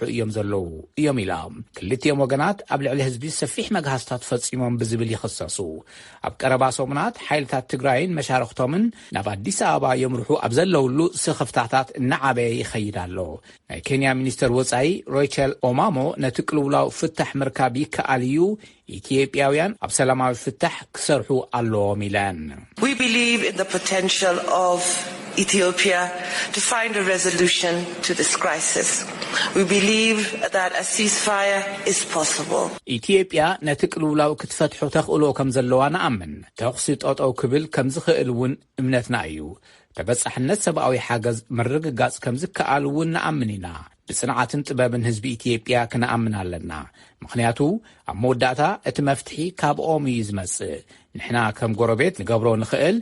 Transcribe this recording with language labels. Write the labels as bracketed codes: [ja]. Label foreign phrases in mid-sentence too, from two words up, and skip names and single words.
[ti] እዮም ዘለዉ እዮም ኢላ። ክልቲኦም ወገናት ኣብ ልዕሊ ህዝቢ ሰፊሕ መግሃስታት ፈጺሞም ብዝብል ይኽሰሱ። ኣብ ቀረባ ሰሙናት ሓይልታት ትግራይን መሻርክቶምን ናብ ኣዲስ ኣበባ የምርሑ ኣብ ዘለውሉ ስኽፍታታት እናዓበየ ይኸይድ ኣሎ። ናይ ኬንያ ሚኒስተር ወጻኢ ሮይቸል ኦማሞ ነቲ ቅልውላው ፍታሕ ምርካብ ይከኣል እዩ ኢትዮጵያውያን ኣብ ሰላማዊ ፍታሕ ክሰርሑ ኣለዎም ኢለን። [en] We believe in the potential of Ethiopia to find a resolution to this crisis. We believe that a ceasefire is possible. [ti] ኢትዮጵያ ነቲ ቅልውላው ክትፈትሖ ተኽእሎ ከም ዘለዋ ንኣምን። ተኽሲ ጠጠው ክብል ከም ዝኽእል እውን እምነትና እዩ። ተበጻሕነት ሰብኣዊ ሓገዝ ምርግጋጽ ከም ዝከኣል እውን ንኣምን ኢና። ብጽንዓትን ጥበብን ህዝቢ ኢትዮጵያ ክንኣምን ኣለና። ምኽንያቱ ኣብ መወዳእታ እቲ መፍትሒ ካብኦም እዩ ዝመጽእ። ንሕና ከም ጎረቤት ንገብሮ ንኽእል